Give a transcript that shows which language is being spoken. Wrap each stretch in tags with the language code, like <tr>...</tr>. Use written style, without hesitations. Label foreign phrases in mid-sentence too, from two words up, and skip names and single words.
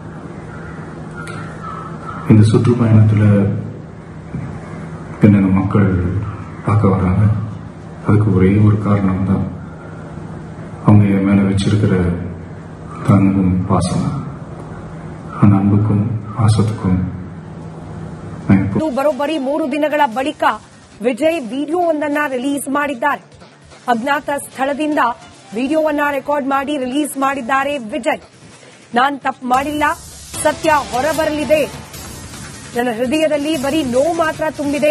<ta>இந்த சுற்றுப்பயணத்தில் என்னென்ன மக்கள் பார்க்க வர்றாங்க, அதுக்கு ஒரே ஒரு காரணம் தான் அவங்க என் மேல வச்சிருக்கிற அன்பும் பாசம். அந்த அன்புக்கும் பாசத்துக்கும்</ta> <kn>ಬರೋಬ್ಬರಿ 3 ದಿನಗಳ ಬಳಿಕ ವಿಜಯ್ ವಿಡಿಯೋವೊಂದನ್ನ ರಿಲೀಸ್ ಮಾಡಿದ್ದಾರೆ. ಅಜ್ಞಾತ ಸ್ಥಳದಿಂದ ವಿಡಿಯೋವನ್ನ ರೆಕಾರ್ಡ್ ಮಾಡಿ ರಿಲೀಸ್ ಮಾಡಿದ್ದಾರೆ ವಿಜಯ್. ನಾನ್ ತಪ್ಪು ಮಾಡಿಲ್ಲ, ಸತ್ಯ ಹೊರಬರಲಿದೆ. ನನ್ನ ಹೃದಯದಲ್ಲಿ ಬರೀ ನೋವು ಮಾತ್ರ ತುಂಬಿದೆ.</kn>